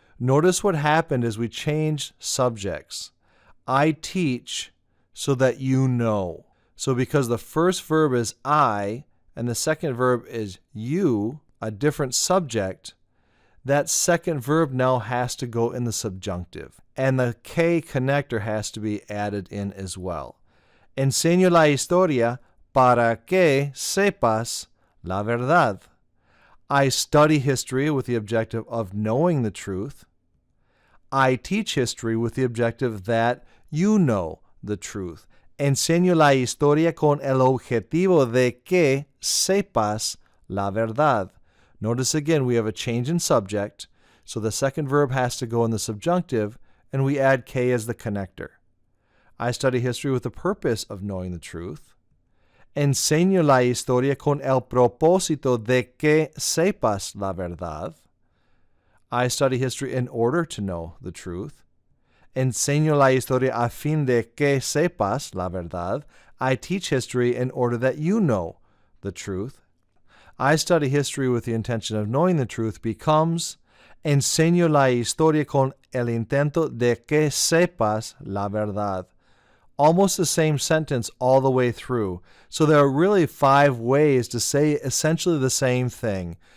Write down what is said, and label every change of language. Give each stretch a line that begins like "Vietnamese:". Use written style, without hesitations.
English: Notice what happened as we changed subjects. I teach so that you know. So because the first verb is I and the second verb is you, a different subject, that second verb now has to go in the subjunctive. And the que connector has to be added in as well.
Spanish: Enseño la historia para que sepas la verdad.
English: I study history with the objective of knowing the truth. I teach history with the objective that you know the truth.
Spanish: Enseño la historia con el objetivo de que sepas la verdad.
English: Notice again we have a change in subject, so the second verb has to go in the subjunctive, and we add que as the connector. I study history with the purpose of knowing the truth.
Spanish: Enseño la historia con el propósito de que sepas la verdad.
English: I study history in order to know the truth.
Spanish: Enseño la historia a fin de que sepas la verdad.
English: I teach history in order that you know the truth. I study history with the intention of knowing the truth becomes
Spanish: enseño la historia con el intento de que sepas la verdad.
English: Almost the same sentence all the way through. So there are really 5 ways to say essentially the same thing.